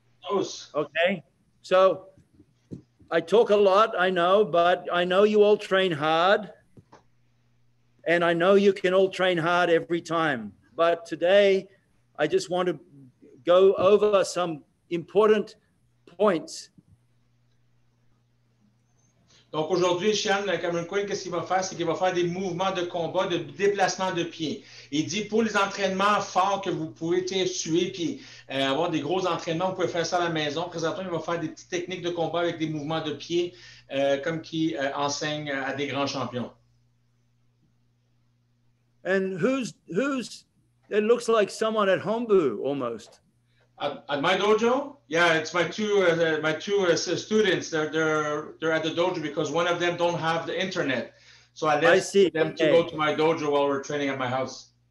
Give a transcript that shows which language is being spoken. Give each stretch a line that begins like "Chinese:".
English: Okay, so I talk a lot, I know, but I know you all train hard, and I know you can all train hard every time. But today, I just want to go over some important points.
French: Donc aujourd'hui, Shihan Cameron Quinn, qu'est-ce qu'il va faire? C'est qu'il va faire des mouvements de combat, de déplacement de pieds. Il dit pour les entraînements forts que vous pouvez suer puis avoir des gros entraînements, vous pouvez faire ça à la maison. Présentement, il va faire des petites techniques de combat avec des mouvements de pieds comme qu'il enseigne à des grands champions.
English: And who's it looks like someone at Hombu almost. At my dojo, yeah, it's my two students. They're at the dojo because one of them don't have the internet, so I let them to go to my dojo while we're training at my house.